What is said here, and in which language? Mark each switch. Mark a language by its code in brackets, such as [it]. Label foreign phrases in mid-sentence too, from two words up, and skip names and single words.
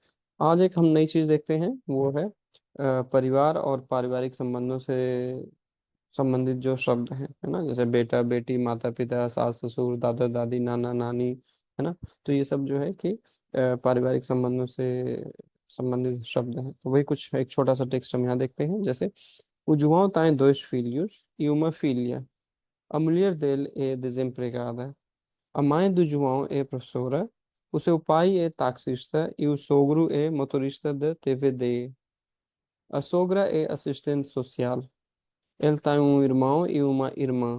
[hi] आज एक हम नई चीज़ देखते हैं, वो है परिवार और पारिवारिक संबंधों से संबंधित जो शब्द हैं, है ना। जैसे बेटा बेटी, माता पिता, सास ससुर, दादा दादी, नाना नानी, है ना। तो ये सब जो है कि पारिवारिक संबंधों से संबंधित शब्द हैं। तो वही कुछ एक छोटा सा टेक्स्ट हम यहाँ देखते हैं। [pt] जैसे o João tem dois filhos e uma filha. A mulher dele é desempregada. A mãe do João é professora. O seu pai é taxista e o sogro é motorista de TVD. A sogra é assistente social. Ele tem um irmão e uma irmã.